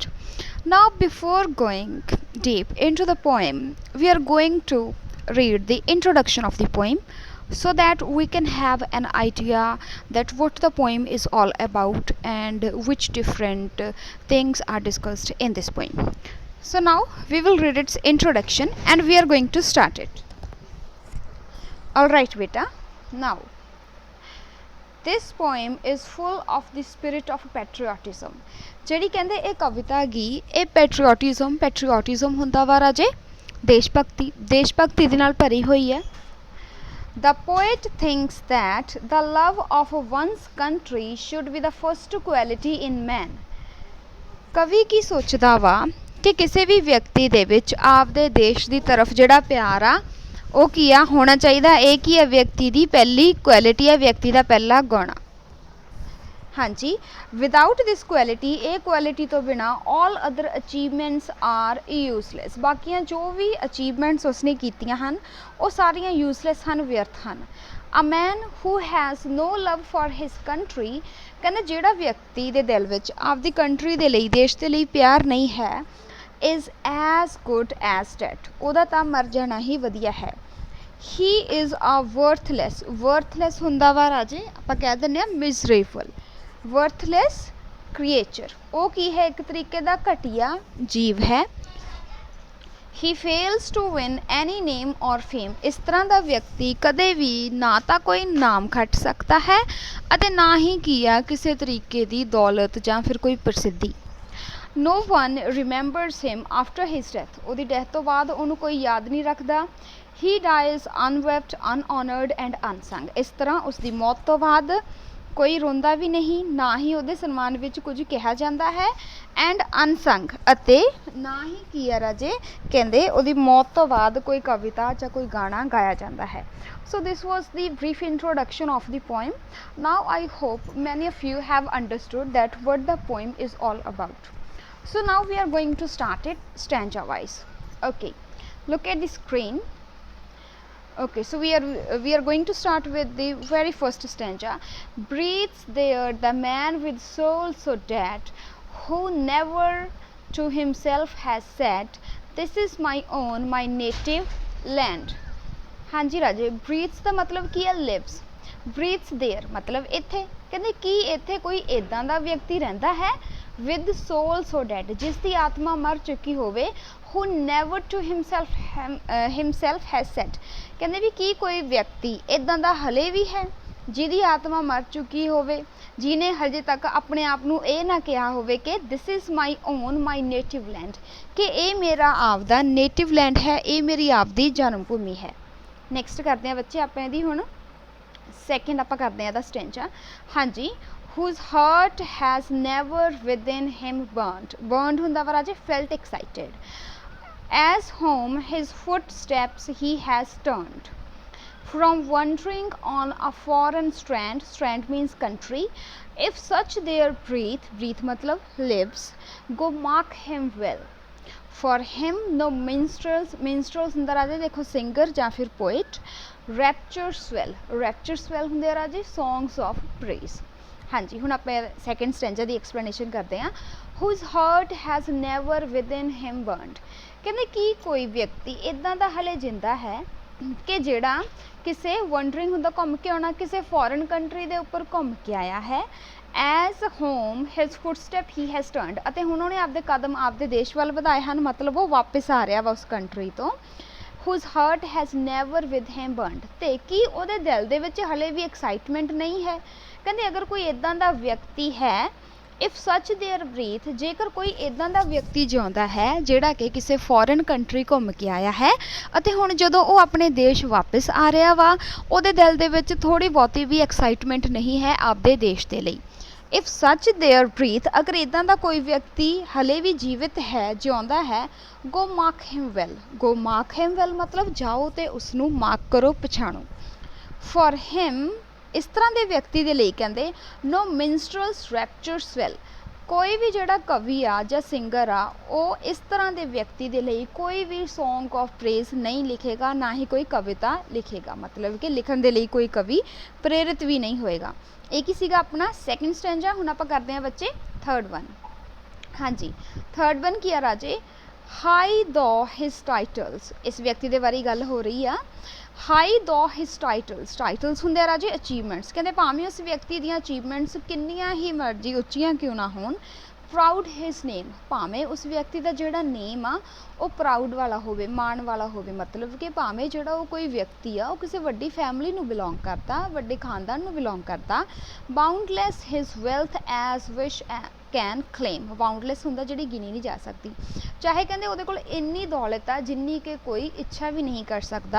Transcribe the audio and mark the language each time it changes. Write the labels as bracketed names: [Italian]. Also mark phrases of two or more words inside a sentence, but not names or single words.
[English] Now, before going deep into the poem, we are going to read the introduction of the poem so that we can have an idea that what the poem is all about and which different things are discussed in this poem. So now we will read its introduction and we are going to start it. Alright beta, now this poem is full of the spirit of patriotism. [Punjabi] ਜਿਹੜੀ ਕਹਿੰਦੇ ਇਹ ਕਵਿਤਾ ਗੀ ਇਹ ਪੈਟਰੀਓਟਿਜ਼ਮ ਹੁੰਦਾ ਵਾ ਰਾਜੇ ਦੇਸ਼ ਭਗਤੀ ਦੇ ਨਾਲ ਭਰੀ ਹੋਈ ਹੈ. [English] The poet thinks that the love of one's country should be the first quality in man. [Punjabi] ਕਵੀ ਕੀ ਸੋਚਦਾ ਵਾ ਕਿ ਕਿਸੇ ਵੀ ਵਿਅਕਤੀ ਦੇ ਵਿੱਚ ਆਪਦੇ ਦੇਸ਼ ਦੀ ਤਰਫ ਜਿਹੜਾ ਪਿਆਰ ਆ ਉਹ ਕੀ ਆ ਹੋਣਾ ਚਾਹੀਦਾ. ਇਹ ਕੀ ਹੈ ਵਿਅਕਤੀ ਦੀ ਪਹਿਲੀ ਕੁਆਲਿਟੀ ਹੈ, ਵਿਅਕਤੀ ਦਾ ਪਹਿਲਾ ਗੁਣ. [English] ਹਾਂਜੀ, without this quality [Punjabi] ਇਹ ਕੁਆਲਿਟੀ ਤੋਂ ਬਿਨਾ [English] all other achievements are useless. [Punjabi] ਬਾਕੀਆਂ ਜੋ ਵੀ ਅਚੀਵਮੈਂਟਸ ਉਸਨੇ ਕੀਤੀਆਂ ਹਨ ਉਹ ਸਾਰੀਆਂ ਯੂਸਲੈਸ ਹਨ, ਵਿਅਰਥ ਹਨ. [English] A man who has no love for his country, [Punjabi] ਕਹਿੰਦੇ ਜਿਹੜਾ ਵਿਅਕਤੀ ਦੇ ਦਿਲ ਵਿੱਚ ਆਪਦੀ ਕੰਟਰੀ ਦੇ ਲਈ ਦੇਸ਼ ਦੇ ਲਈ ਪਿਆਰ ਨਹੀਂ ਹੈ [English] is as good as dead. [Punjabi] ਉਹਦਾ ਤਾਂ ਮਰ ਜਾਣਾ ਹੀ ਵਧੀਆ ਹੈ. [English] He is a worthless [Punjabi] ਹੁੰਦਾ ਵਾ ਰਾਜੇ ਆਪਾਂ ਕਹਿ ਦਿੰਦੇ ਆ [English] miserable, worthless creature. [Punjabi] ਉਹ ਕੀ ਹੈ ਇੱਕ ਤਰੀਕੇ ਦਾ ਘਟੀਆ ਜੀਵ ਹੈ. [English] He fails to win any name or fame. [Punjabi] ਇਸ ਤਰ੍ਹਾਂ ਦਾ ਵਿਅਕਤੀ ਕਦੇ ਵੀ ਨਾ ਤਾਂ ਕੋਈ ਨਾਮ ਖੱਟ ਸਕਦਾ ਹੈ ਅਤੇ ਨਾ ਹੀ ਕੀ ਆ ਕਿਸੇ ਤਰੀਕੇ ਦੀ ਦੌਲਤ ਜਾਂ ਫਿਰ ਕੋਈ ਪ੍ਰਸਿੱਧੀ. [English] No one remembers him after his death. [Punjabi] ਉਹਦੀ ਡੈਥ ਤੋਂ ਬਾਅਦ ਉਹਨੂੰ ਕੋਈ ਯਾਦ ਨਹੀਂ ਰੱਖਦਾ. [English] He dies unwept, unhonored and unsung. [Punjabi] ਇਸ ਤਰ੍ਹਾਂ ਉਸਦੀ ਮੌਤ ਤੋਂ ਬਾਅਦ ਕੋਈ ਰੋਂਦਾ ਵੀ ਨਹੀਂ, ਨਾ ਹੀ ਉਹਦੇ ਸਨਮਾਨ ਵਿੱਚ ਕੁਝ ਕਿਹਾ ਜਾਂਦਾ ਹੈ [English] and unsung, [Punjabi] ਅਤੇ ਨਾ ਹੀ ਕੀ ਆ ਰਾਜੇ ਕਹਿੰਦੇ ਉਹਦੀ ਮੌਤ ਤੋਂ ਬਾਅਦ ਕੋਈ ਕਵਿਤਾ ਜਾਂ ਕੋਈ ਗਾਣਾ ਗਾਇਆ ਜਾਂਦਾ ਹੈ. [English] So this was the brief introduction of the poem. Now I hope many of you have understood that what the poem is all about. So now we are going to start it stanza wise. Okay, look at the screen. Okay, so we are going to start with the very first stanza. Breathes there the man with soul so dead, who never to himself has said, this is my own, my native land. [Punjabi] ਹਾਂਜੀ ਰਾਜੇ, breathes ਦਾ ਮਤਲਬ ਕੀ ਹੈ lives, [English] breathes there [Punjabi] ਮਤਲਬ ਇੱਥੇ. ਕਹਿੰਦੇ ਕੀ ਇੱਥੇ ਕੋਈ ਇੱਦਾਂ ਦਾ ਵਿਅਕਤੀ ਰਹਿੰਦਾ ਹੈ [English] with soul so dead, [Punjabi] ਜਿਸ ਦੀ ਆਤਮਾ ਮਰ ਚੁੱਕੀ ਹੋਵੇ. [English] who never to himself has said, [Punjabi] ਕਹਿੰਦੇ ਵੀ ਕੀ ਕੋਈ ਵਿਅਕਤੀ ਇੱਦਾਂ ਦਾ ਹਲੇ ਵੀ ਹੈ ਜਿਹਦੀ ਆਤਮਾ ਮਰ ਚੁੱਕੀ ਹੋਵੇ, ਜਿਹਨੇ ਹਜੇ ਤੱਕ ਆਪਣੇ ਆਪ ਨੂੰ ਇਹ ਨਾ ਕਿਹਾ ਹੋਵੇ ਕਿ [English] this is my own, my native land, [Punjabi] ਕਿ ਇਹ ਮੇਰਾ ਆਪਦਾ [English] native land [Punjabi] ਹੈ, ਇਹ ਮੇਰੀ ਆਪਦੀ ਜਨਮ ਭੂਮੀ ਹੈ. ਨੈਕਸਟ ਕਰਦੇ ਹਾਂ ਬੱਚੇ ਆਪਾਂ ਇਹਦੀ ਹੁਣ ਸੈਕਿੰਡ ਆਪਾਂ ਕਰਦੇ ਹਾਂ ਇਹਦਾ ਸਟੈਂਚਾ. ਹਾਂਜੀ, [English] whose heart has never within him burned [Punjabi] ਹੁੰਦਾ ਵਾ ਰਾਜੇ [English] felt excited, as home his footsteps he has turned, from wandering on a foreign strand means country, if such there breathe matlab lives, go mark him well, for him no minstrels [Punjabi] ਹੁੰਦਾ ਰਾਜੇ ਦੇਖੋ [English] singer [Punjabi] ਜਾਂ ਫਿਰ [English] poet, rapture swell [Punjabi] ਹੁੰਦੇ ਆ ਰਾਜੇ [English] songs of praise. [Punjabi] ਹਾਂਜੀ, ਹੁਣ ਆਪਾਂ [English] second stanza [Punjabi] ਦੀ ਐਕਸਪਲੇਨੇਸ਼ਨ ਕਰਦੇ ਹਾਂ. [English] whose heart has never within him burned, [Punjabi] ਕਹਿੰਦੇ ਕੀ ਕੋਈ ਵਿਅਕਤੀ ਇੱਦਾਂ ਦਾ ਹਲੇ ਜਿੰਦਾ ਹੈ ਕਿ ਜਿਹੜਾ ਕਿਸੇ ਵੰਡਰਿੰਗ ਹੁੰਦਾ ਘੁੰਮ ਕੇ ਆਉਣਾ, ਕਿਸੇ [English] foreign country [Punjabi] ਦੇ ਉੱਪਰ ਘੁੰਮ ਕੇ ਆਇਆ ਹੈ. [English] as home his footstep he has turned, [Punjabi] ਅਤੇ ਹੁਣ ਉਹਨੇ ਆਪਦੇ ਕਦਮ ਆਪਦੇ ਦੇਸ਼ ਵੱਲ ਵਧਾਏ ਹਨ, ਮਤਲਬ ਉਹ ਵਾਪਸ ਆ ਰਿਹਾ ਵਾ ਉਸ ਕੰਟਰੀ ਤੋਂ. [English] whose heart has never with him burned, [Punjabi] ਤੇ ਕੀ ਉਹਦੇ ਦਿਲ ਦੇ ਵਿੱਚ ਹਲੇ ਵੀ ਐਕਸਾਈਟਮੈਂਟ ਨਹੀਂ ਹੈ. ਕਹਿੰਦੇ ਅਗਰ ਕੋਈ ਇੱਦਾਂ ਦਾ ਵਿਅਕਤੀ ਹੈ, [English] if such there breathe, [Punjabi] ਜੇਕਰ ਕੋਈ ਇੱਦਾਂ ਦਾ ਵਿਅਕਤੀ ਜਿਉਂਦਾ ਹੈ ਜਿਹੜਾ ਕਿ ਕਿਸੇ [English] foreign country [Punjabi] ਘੁੰਮ ਕੇ ਆਇਆ ਹੈ ਅਤੇ ਹੁਣ ਜਦੋਂ ਉਹ ਆਪਣੇ ਦੇਸ਼ ਵਾਪਸ ਆ ਰਿਹਾ ਵਾ ਉਹਦੇ ਦਿਲ ਦੇ ਵਿੱਚ ਥੋੜ੍ਹੀ ਬਹੁਤੀ ਵੀ ਐਕਸਾਈਟਮੈਂਟ ਨਹੀਂ ਹੈ ਆਪਦੇ ਦੇਸ਼ ਦੇ ਲਈ. [English] if such there breathe, [Punjabi] ਅਗਰ ਇੱਦਾਂ ਦਾ ਕੋਈ ਵਿਅਕਤੀ ਹਲੇ ਵੀ ਜੀਵਿਤ ਹੈ, ਜਿਉਂਦਾ ਹੈ, [English] go mark him well [Punjabi] ਮਤਲਬ ਜਾਓ ਅਤੇ ਉਸਨੂੰ ਮਾਰਕ ਕਰੋ, ਪਛਾਣੋ. [English] for him [Punjabi] ਇਸ ਤਰ੍ਹਾਂ ਦੇ ਵਿਅਕਤੀ ਦੇ ਲਈ ਕਹਿੰਦੇ [English] no minstrels rapture swell, [Hindi] कोई भी [Punjabi] ਜਿਹੜਾ ਕਵੀ ਆ ਜਾਂ ਸਿੰਗਰ ਆ ਉਹ [Hindi] इस तरह के व्यक्ति के लिए कोई भी [English] song of praise [Hindi] नहीं लिखेगा, ना ही कोई कविता लिखेगा, मतलब कि लिखण के लिए कोई कवि प्रेरित भी नहीं होएगा। [Punjabi] ਇੱਕ ਹੀ ਸੀਗਾ ਆਪਣਾ [English] second stanza. [Punjabi] ਹੁਣ ਆਪਾਂ ਕਰਦੇ ਹਾਂ ਬੱਚੇ [English] third one. [Punjabi] ਹਾਂ ਜੀ, [English] third one [Punjabi] ਕੀ ਆ ਰਾਜੇ, [English] high tho his titles. [Punjabi] ਇਸ ਵਿਅਕਤੀ ਕੇ ਬਾਰੇ ਗੱਲ ਹੋ ਰਹੀ ਆ। [English] high tho his titles, [Punjabi] ਟਾਈਟਲਸ ਹੋਂਗੇ ਰਾਜੇ ਅਚੀਵਮੈਂਟਸ, ਕਹਿੰਦੇ ਭਾਵੇਂ ਉਸ ਵਿਅਕਤੀ ਦੀ ਅਚੀਵਮੈਂਟਸ ਕਿੰਨੀਆਂ ਹੀ ਮਰਜ਼ੀ ਉੱਚੀਆਂ ਕਿਉਂ ਨਾ ਹੋਣ, [English] proud his name, [Punjabi] ਭਾਵੇਂ ਉਸ ਵਿਅਕਤੀ ਕਾ ਜੋੜਾ ਨੇਮ ਆ ਉਹ ਪ੍ਰਾਉਡ ਵਾਲਾ ਹੋਵੇ, ਮਾਣ ਵਾਲਾ ਹੋਵੇ, ਮਤਲਬ ਕਿ ਭਾਵੇਂ ਜੋੜਾ ਉਹ ਕੋਈ ਵਿਅਕਤੀ ਆ ਉਹ ਕਿਸੀ ਵੱਡੀ ਫੈਮਿਲੀ ਨੂੰ ਬਿਲੋਂਗ ਕਰਤਾ, ਵੱਡੇ ਖ਼ਾਨਦਾਨ ਨੂੰ ਬਿਲੋਂਗ ਕਰਤਾ। [English] boundless his wealth as wish can claim, [Punjabi] ਬਾਉਂਡਲੈਸ ਹੁੰਦਾ ਜਿਹੜੀ ਗਿਣੀ ਨਹੀਂ ਜਾ ਸਕਤੀ, ਚਾਹੇ ਕਹਿੰਦੇ ਉਹਦੇ ਕੋਲ ਇੰਨੀ ਦੌਲਤ ਆ ਜਿੰਨੀ ਕਿ ਕੋਈ ਇੱਛਾ ਭੀ ਨਹੀਂ ਕਰ ਸਕਤਾ।